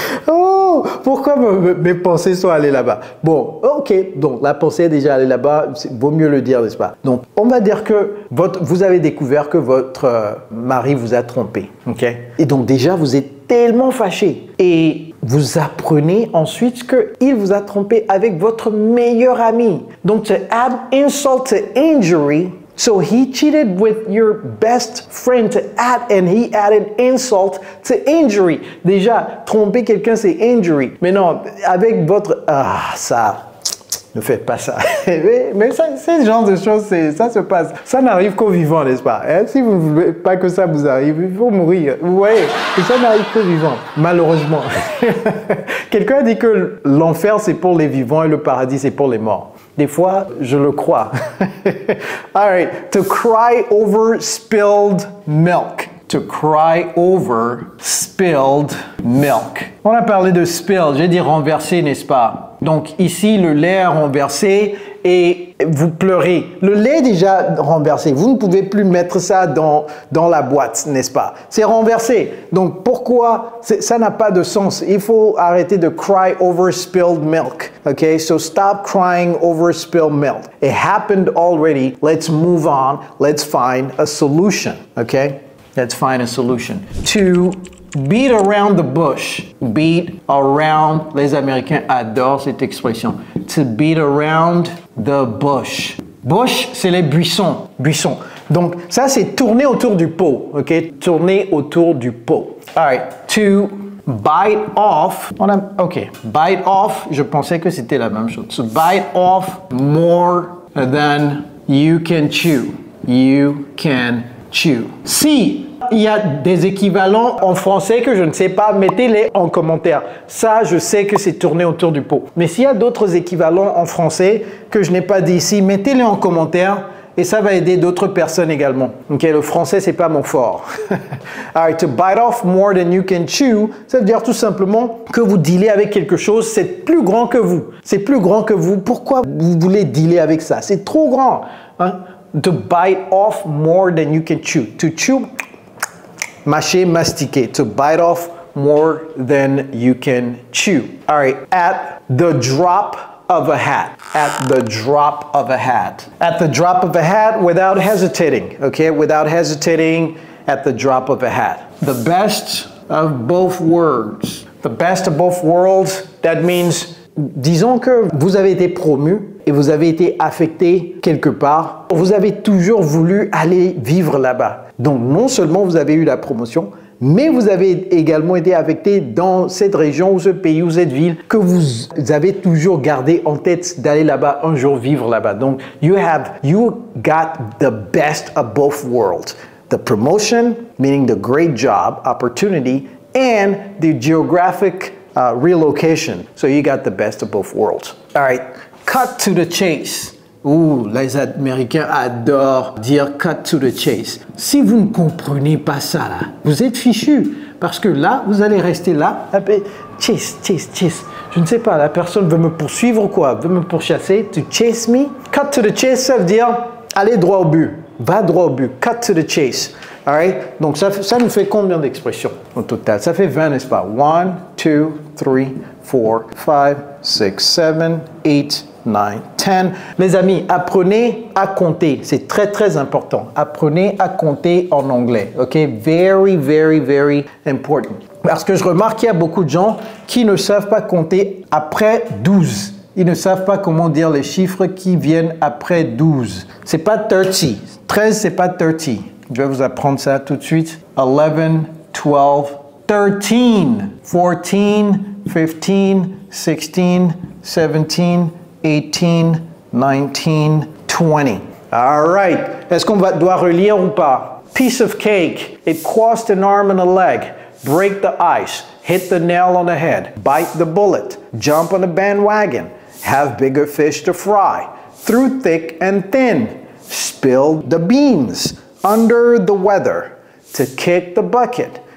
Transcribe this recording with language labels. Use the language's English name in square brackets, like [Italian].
[French] Oh, pourquoi mes pensées sont allées là-bas? Bon, ok, donc la pensée est déjà allée là-bas, vaut mieux le dire, n'est-ce pas? Donc, on va dire que vous avez découvert que votre mari vous a trompé, ok? Et donc déjà, vous êtes tellement fâché. Et vous apprenez ensuite qu'il vous a trompé avec votre meilleur ami. [English] Donc, to add insult to injury, so he cheated with your best friend and he added insult to injury. [French] Déjà, tromper quelqu'un, c'est injury. Mais non, avec votre... Ah, ça... Ne faites pas ça. mais ça, c'est le genre de choses, ça se passe. Ça n'arrive qu'aux vivants, n'est-ce pas? Hein? Si vous ne voulez pas que ça vous arrive, il faut mourir. Vous voyez, ça n'arrive qu'aux vivants, malheureusement. Quelqu'un a dit que l'enfer, c'est pour les vivants et le paradis, c'est pour les morts. [English] Des fois, je le crois. All right, to cry over spilled milk. To cry over spilled milk. [French] On a parlé de spill, j'ai dit renverser, n'est-ce pas? Donc ici, le lait est renversé et vous pleurez. Le lait est déjà renversé. Vous ne pouvez plus mettre ça dans la boîte, n'est-ce pas? C'est renversé. Donc pourquoi? Ça n'a pas de sens. Il faut arrêter de cry over spilled milk. [English] Okay? So stop crying over spilled milk. It happened already. Let's move on. Let's find a solution. Okay? Let's find a solution. To beat around the bush. Beat around. [French] Les Américains adorent cette expression. To beat around the bush. Bush, c'est les buissons. Buissons. Donc, ça, c'est tourner autour du pot. [English] OK? Tourner autour du pot. All right. To bite off. OK. [French] Bite off, je pensais que c'était la même chose. [English] To bite off more than you can chew. You can chew. [French] Si il y a des équivalents en français que je ne sais pas, mettez-les en commentaire. Ça, je sais que c'est tourné autour du pot. Mais s'il y a d'autres équivalents en français que je n'ai pas dit ici, mettez-les en commentaire et ça va aider d'autres personnes également. Ok, le français, c'est pas mon fort. Alright, to bite off more than you can chew, ça veut dire tout simplement que vous dealez avec quelque chose, c'est plus grand que vous. C'est plus grand que vous. Pourquoi vous voulez dealer avec ça? C'est trop grand. Hein? [English] To bite off more than you can chew. [French] To chew, mâcher, mastiquer. [English] To bite off more than you can chew. All right, at the drop of a hat. At the drop of a hat. At the drop of a hat without hesitating. Okay, without hesitating, at the drop of a hat. The best of both worlds. [French] The best of both worlds, that means, disons que vous avez été promu et vous avez été affecté quelque part. Vous avez toujours voulu aller vivre là-bas. Donc, non seulement vous avez eu la promotion, mais vous avez également été affecté dans cette région ou ce pays ou cette ville que vous avez toujours gardé en tête d'aller là-bas, un jour vivre là-bas. [English] Donc, you got the best of both worlds. The promotion, meaning the great job, opportunity, and the geographic relocation. So you got the best of both worlds. All right, cut to the chase. [French] Ouh, les Américains adorent dire cut to the chase. Si vous ne comprenez pas ça, là, vous êtes fichu. Parce que là, vous allez rester là. Chase. Je ne sais pas, la personne veut me poursuivre ou quoi? Veut me pourchasser? To chase me? Cut to the chase, ça veut dire aller droit au but. Va droit au but. Cut to the chase. All right? Donc, ça nous fait combien d'expressions au total? Ça fait 20, n'est-ce pas? [English] 1, 2, 3, 4, 5, 6, 7, 8, 9, 10. [French] Les amis, apprenez à compter. C'est très, très important. Apprenez à compter en anglais. [English] OK? Very, very, very important. [French] Parce que je remarque qu'il y a beaucoup de gens qui ne savent pas compter après 12. Ils ne savent pas comment dire les chiffres qui viennent après 12. C'est pas 30. 13, c'est pas 30. Je vais vous apprendre ça tout de suite. [English] 11, 12, 13, 14, 15, 16, 17, 18, 19, 20. All right. [French] Est-ce qu'on doit relire ou pas? [English] Piece of cake. It crossed an arm and a leg. Break the ice. Hit the nail on the head. Bite the bullet. Jump on the bandwagon. Have bigger fish to fry. Through thick and thin. Spill the beans. Under the weather. To kick the bucket.